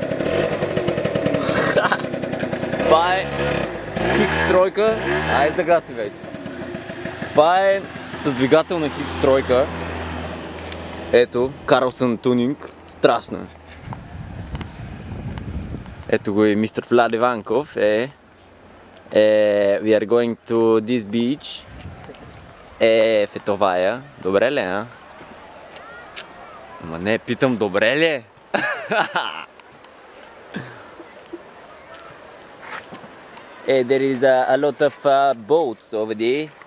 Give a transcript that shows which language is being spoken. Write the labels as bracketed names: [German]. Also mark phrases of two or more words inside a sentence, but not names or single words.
[Bulgarian] Това е Хикс тройка. Айде да гаси вече. Това е с двигател на Хикс тройка. Ето, Карлсън тунинг. Страшно е. Ето го и мистер Влад Иванков. [English] We are going to this beach. [Bulgarian] Фетовая. Добре ли, а? Ама не, питам, добре ли е? [English] There is a lot of boats over there.